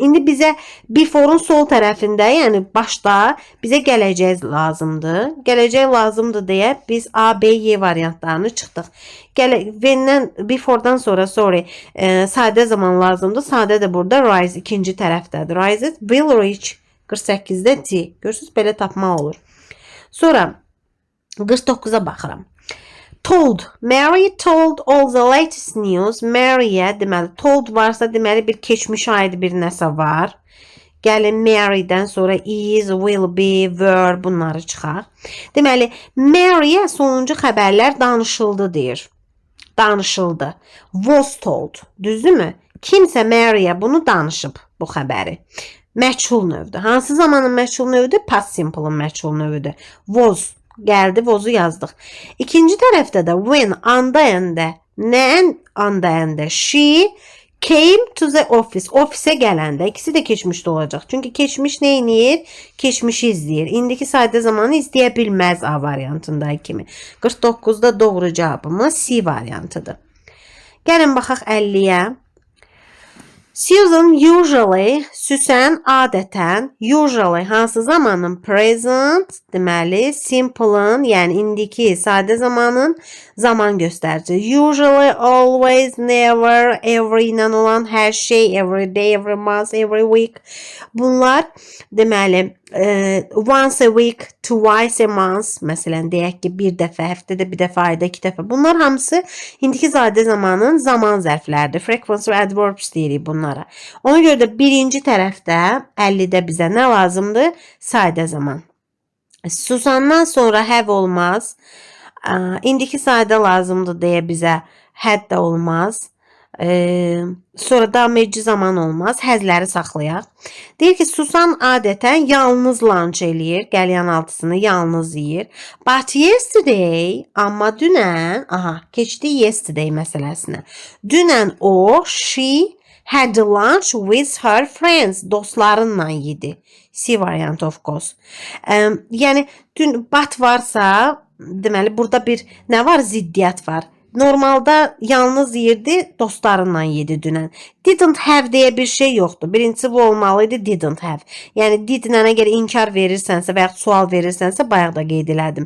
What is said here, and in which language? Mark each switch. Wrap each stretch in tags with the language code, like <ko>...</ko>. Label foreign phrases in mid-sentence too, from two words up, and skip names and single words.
<az>İndi bizə before'un sol tərəfində, yəni başda bizə gələcək lazımdır. Gələcək lazımdır deyə biz A, B, Y variantlarını çıxdıq. When'dən, before'dan sonra sadə zaman lazımdır. Sadə də burada rise ikinci tərəfdədir.</az> <en>Rise it will reach 48-də D.</en> <az>Görürsünüz, belə tapmaq olur. Sonra 49-a baxıram. Told.</az> <en>Mary told all the latest news.</en> <az>Mary'yə deməli told varsa deməli bir keçmişə aid bir nəsə var. Gəlin Mary'dən sonra</az> <en>is, will be, were</en> <az>bunları çıxaq. Deməli Mary'yə sonuncu xəbərlər danışıldı deyir. Danışıldı.</az> <en>Was told.</en> <az>Düzdürmü? Kimsə Mary'yə bunu danışıb bu xəbəri. Məchul növdür. Hansı zamanın məchul növüdür?</az> <en>Past simple'ın</en> <az>məchul növüdür. Was. Gəldi, was'u yazdıq. İkinci tərəfdə də when, anda əndə, nəən anda əndə,</az> <en>she came to the office,</en> <az>ofisə gələndə, ikisi də keçmişdə olacaq. Çünki keçmiş nə edir? Keçmişi izləyir. İndiki sadə zamanı izləyə bilməz A variantındakı kimi. 49-da doğru cavabımız C variantıdır. Gəlin baxaq 50-yə. Susan usually, Süsən adətən, usually hansı zamanın present, deməli simple'ın, yəni indiki sadə zamanın zaman göstərici.</az> <en>Usually, always, never, every</en> <az>ilə olan hər şey,</az> <en>every day, every month, every week.</en> <az>Bunlar deməli</az> <en>once a week, twice a month,</en> <az>məsələn deyək ki, bir dəfə, həftədə bir dəfə, ayda iki dəfə. Bunlar hamısı indiki sadə zamanın zaman zərfləridir. Frequency və adverbs deyirik bunlara. Ona görə də birinci tərəfdə 50-də bizə nə lazımdır? Sadə zaman. Susandan sonra have olmaz. İndiki sadə lazımdır deyə bizə had da olmaz. Sonra davam edici zaman olmaz. Həzləri saxlayaq. Deyir ki, Susan adətən yalnız lunch eləyir. Qəlyan altısını yalnız yeyir.</az> <en>But yesterday,</en> <az>amma dünən, keçdi yesterday məsələsinə. Dünən o,</az> <en>she had lunch with her friends.</en> <az>Dostlarınla yedi.</az> <en>C variant of course.</en> <az>Yəni, but varsa, deməli, burada bir nə var? Ziddiyyət var. Normalda yalnız yirdi, dostlarınla yedi dünən.</az> <en>Didn't have</en> <az>deyə bir şey yoxdur. Birincisi bu olmalıydı,</az> <en>didn't have.</en> <az>Yəni didnə əgər inkar verirsənsə və ya sual verirsənsə, bayaq da qeyd elədim.</az>